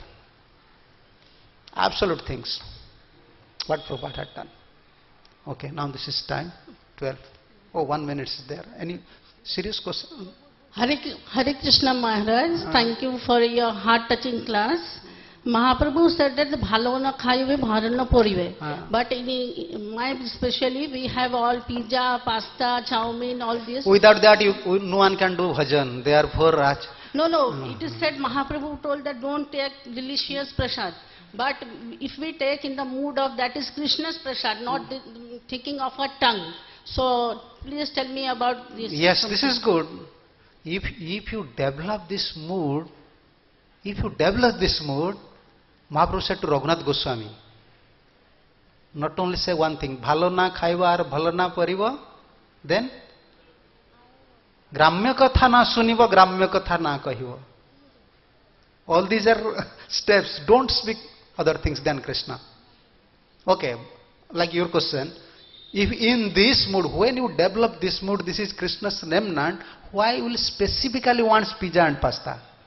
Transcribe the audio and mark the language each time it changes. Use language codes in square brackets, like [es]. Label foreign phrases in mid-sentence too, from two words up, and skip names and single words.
[en] Absolute things. What Prabhupada had done. Okay, now this is time, 12. Oh, 1 minute is there. Any serious question? Hare Krishna Maharaj, thank you for your heart-touching class. Mahaprabhu said that [bn] ভালো না খাইবে ভরণ না পরিবে. [en] But in my especially, we have all pizza, pasta, chow mein, all this. Without that, no one can do bhajan. Therefore, Raj. No, it is said Mahaprabhu told that don't take delicious prasad. But if we take in the mood of that is Krishna's prasad, not thinking of our tongue. So please tell me about this. Yes, this is good. if you develop this mood, Mahaprabhu said to Raghunath Goswami, not only say one thing, [bn] ভালো না খাইবা আর ভালো না পরিবা, then গ্রাম্য কথা না শুনিবা, গ্রাম্য কথা না কহিবা. [en] All these are steps. Don't speak other things than Krishna. Okay, like your question, if in this mood, when you develop this mood, this is Krishna's remnant, why will specifically wants pizza and pasta?